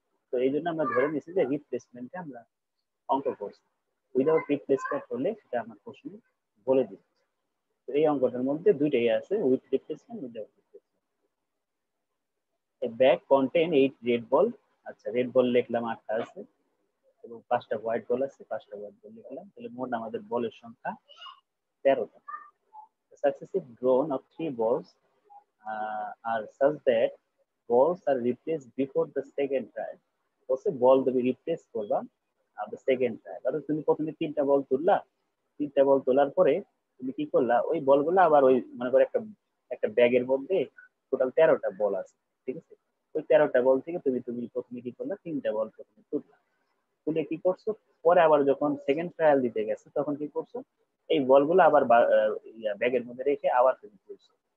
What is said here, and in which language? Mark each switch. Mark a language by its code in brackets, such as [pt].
[bn] তো এই জন্য আমরা ধরে নিচ্ছি যে রিপ্লেসমেন্টে আমরা অঙ্ক করছি, উইদাউট রিপ্লেসমেন্ট হলে সেটা আমার প্রশ্ন বলে দিচ্ছে। তো এই অঙ্কটার মধ্যে দুইটাই আছে, with replacement, without replacement. [en] Bag contain 8 red ball. [bn] আচ্ছা, রেড বল লিখলাম 8টা আছে, এবং 5টা হোয়াইট বল আছে, 5টা হোয়াইট বল লিখলাম। তাহলে মোট আমাদের বলের সংখ্যা 13টা। [en] Successive drawn of 3 balls are such that balls are replaced before the second trial. [bn] বলছে বল তুমি রিপ্লেস করবা দ্য সেকেন্ড ট্রায়াল। অর্থাৎ তুমি প্রথমে 3টা বল তুললা, 3টা বল তোলার পরে তুমি কি করলা, ওই বলগুলো আবার ওই মনে করো একটা একটা ব্যাগের মধ্যে টোটাল 13টা বল আছে। ঠিক আছে, ওই 13টা বল থেকে তুমি তুমি প্রথমে কি করলা, 3টা বল প্রথমে তুললা, তুলে কি করছো, পরে আবার যখন সেকেন্ড ট্রায়াল দিতে গেছে তখন কি করছো, এই বলগুলো আবার ব্যাগের মধ্যে রেখে আবার তুমি তুলছো।